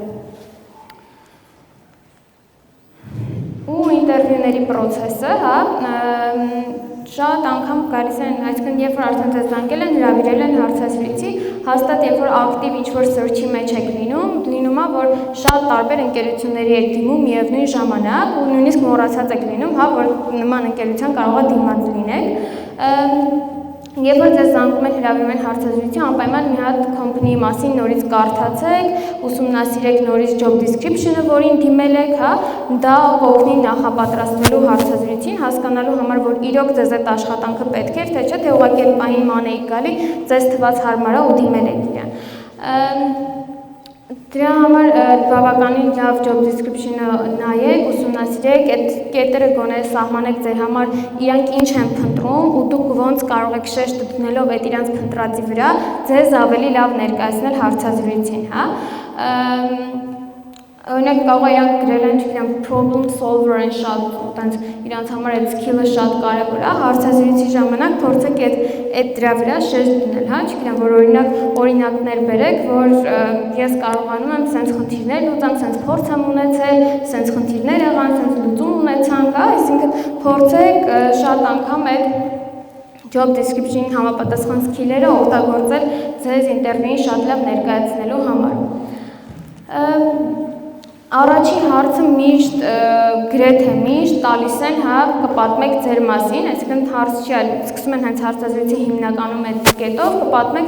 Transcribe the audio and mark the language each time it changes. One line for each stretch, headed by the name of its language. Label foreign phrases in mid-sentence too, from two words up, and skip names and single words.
Armenian: Ու ինտերվյուների process-ը, հա, շատ անգամ գալիս են, այսինքն երբ որ արդեն ձեզ զանգել են, հրավիրել են հարցազրույցի, հաստատ երբ որ ակտիվ ինչ-որ search-ի մեջ եք լինում է, որ շատ տարբեր ընկերությունների եք դիմում միևնույն ժամանակ ու նույնիսկ մոռացած եք լինում, հա, որ նման ընկերության կարող է դիմած լինեք։ Երբ որ ձեզ զանգում են հրավիրում են հարցազրույցի, անպայման մի հատ company-ի մասին նորից կարդացեք, ուսումնասիրեք նորից
English: job description-
Armenian: ը, որին դիմել եք, հա, դա կօգնի նախապատրաստվելու հարցազրույցին, հասկանալու համար, որ իրոք ձեզ այդ աշխատանքը պետք էր, թե չէ, թե ուղղակի այդ պահին ման եք գալի, ձեզ թվաց հարմար է ու դիմել եք իրան։ Դրա համար բավականին լավ
English: job description-
Armenian: ը նայեք, ուսումնասիրեք, այդ կետերը գոնե սահմանեք ձեր համար իրանք ինչ են փնտրում ու դուք ոնց կարող եք շեշտ դնելով այդ իրանց փնտրածի վրա ձեզ ավելի լավ ներկայացնել հարցազրույցին, հա։ Օրինակ կարող է իրանք գրել են, չգիտեմ,
English: problem solver
Armenian: են շատ, տենց իրանց համար այդ skill-ը շատ կարևոր է, հարցազրույցի ժամանակ փորձեք այդ դրա վրա շեշտ դնել, հա, չգիտեմ, որ օրինակներ բերեք, որ ես կարողանում եմ սենց խնդիրներ լուծեմ, սենց փորձ եմ ունեցել, սենց խնդիրներ եղան, սենց լուծում ունեցանք, հա, այսինքն փորձեք շատ անգամ այդ
English: job description-
Armenian: ին համապատասխան skill-երը օգտագործել ձեզ ինտերվյուին շատ լավ ներկայացնելու համար։ Առաջին հարցը միշտ գրեթե միշտ տալիս են, հա, կպատմեք ձեր մասին, այսինքն հարց չի այլ, սկսում են հենց հարցազրույցի հիմնականում այդ կետով, կպատմեք